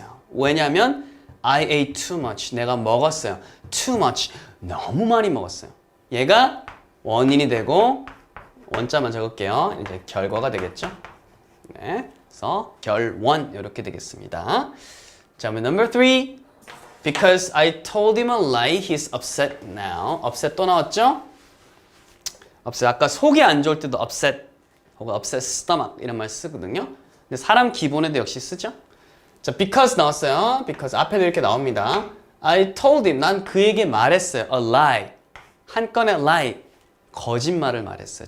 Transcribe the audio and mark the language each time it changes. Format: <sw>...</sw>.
<ko>왜냐면</ko> <en>I ate too much.</en> <ko>내가 먹었어요.</ko> <en>too much.</en> <ko>너무 많이 먹었어요. 얘가 원인이 되고 원자만 적을게요. 이제 결과가 되겠죠? 네. 그래서 결원 이렇게 되겠습니다.</ko> <en>자, number 3. Because I told him a lie, he's upset now.</en> <ko>upset 또 나왔죠? upset 아까 속이 안 좋을 때도 upset 혹은</ko> <en>upset stomach</en> <ko>이런 말 쓰거든요. 근데 사람 기본에도 역시 쓰죠? 자, because 나왔어요. because 앞에도 이렇게 나옵니다.</ko> <en>I told him,</en> <ko>난 그에게 말했어요. a lie. 한 건의 lie. 거짓말을 말했어요.</ko>